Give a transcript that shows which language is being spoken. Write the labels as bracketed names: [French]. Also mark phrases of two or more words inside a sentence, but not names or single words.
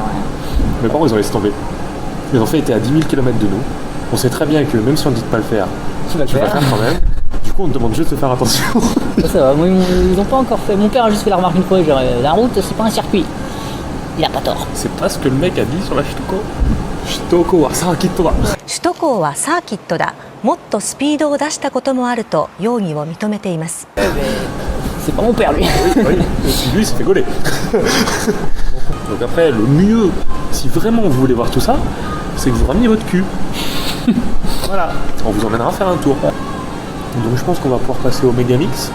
[French] Mes parents ils ont laissé tomber. Ils ont fait étaient à 10 000 km de nous. On sait très bien que même si on dit de pas le faire, Tu vas le tu vas le faire. faire quand même. Du coup on te demande juste de faire attention. Ça va, moi, ils n'ont pas encore fait. Mon père a juste fait la remarque une fois, genre la route c'est pas un circuit. Il a pas tort. C'est pas ce que le mec a dit sur la Shitoko. [Japanese] 首都高はサーキットだ. 首都高はサーキットだ。もっとスピードを出したこともあると容疑を認めています。 [French] C'est pas mon père lui. Oui, lui il s'est fait gauler. Donc après le mieux, si vraiment vous voulez voir tout ça, c'est que vous ramenez votre cul. Voilà. On vous emmènera faire un tour. Donc je pense qu'on va pouvoir passer au Megamix.